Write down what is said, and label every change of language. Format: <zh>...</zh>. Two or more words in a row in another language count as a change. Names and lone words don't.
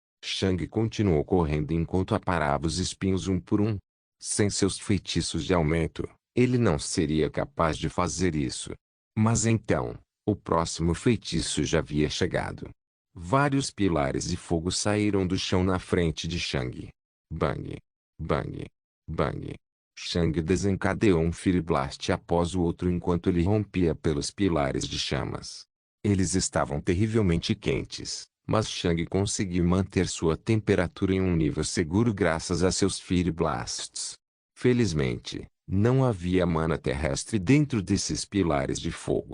<pt>Shang continuou correndo enquanto aparava os espinhos um por um. Sem seus feitiços de aumento, ele não seria capaz de fazer isso. Mas então, o próximo feitiço já havia chegado. Vários pilares de fogo saíram do chão na frente de Shang. Bang! Bang! Bang! Shang desencadeou um Fire Blast após o outro enquanto ele rompia pelos pilares de chamas. Eles estavam terrivelmente quentes, mas Shang conseguiu manter sua temperatura em um nível seguro graças a seus Fire Blasts. Felizmente, não havia mana terrestre dentro desses pilares de fogo.</pt>